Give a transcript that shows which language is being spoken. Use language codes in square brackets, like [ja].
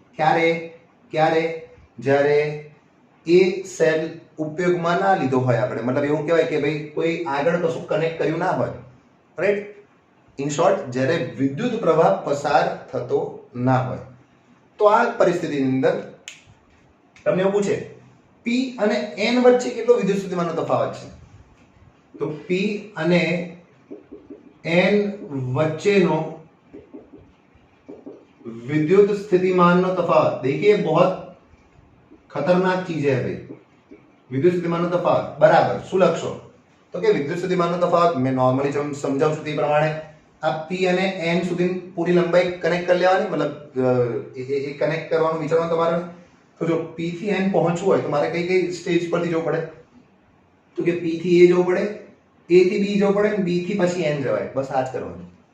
[gu] ક્યારે જ્યારે એ સેલ ઉપયોગમાં ના લીધો હોય આપણે, મતલબ એવું કહેવાય કે ભાઈ કોઈ આગળ કશું કનેક્ટ કર્યું ના હોય, રાઈટ? ઇન શોર્ટ, જ્યારે વિદ્યુત પ્રવાહ પસાર થતો ના હોય. તો આ પરિસ્થિતિની અંદર તમને એવું પૂછે P અને N વચ્ચે કેટલો વિદ્યુત સ્થિતિમાનનો તફાવત છે? તો P અને N વચ્ચેનો विद्युत स्थितिमान नो तफावत, [hi] देखिए बहुत खतरनाक चीज है भाई. [gu] विद्युत स्थितिमान नो तफावत बराबर શું લખશો? તો કે વિદ્યુત સ્થિતિમાન નો તફાવત મેં નોર્મલી સમજાવું છું તે પ્રમાણે આ P અને N સુધી પૂરી લંબાઈ કનેક્ટ કરી લેવાની, મતલબ એ કનેક્ટ કરવાનું વિચારવાનું તમારે. તો જો P થી N પહોંચવું હોય તો મારે કઈ સ્ટેજ પરથી જવું પડે? તો કે P થી A જવું પડે, A થી B જવું પડે, B થી પછી N જવાય. બસ આ જ કરવાનું.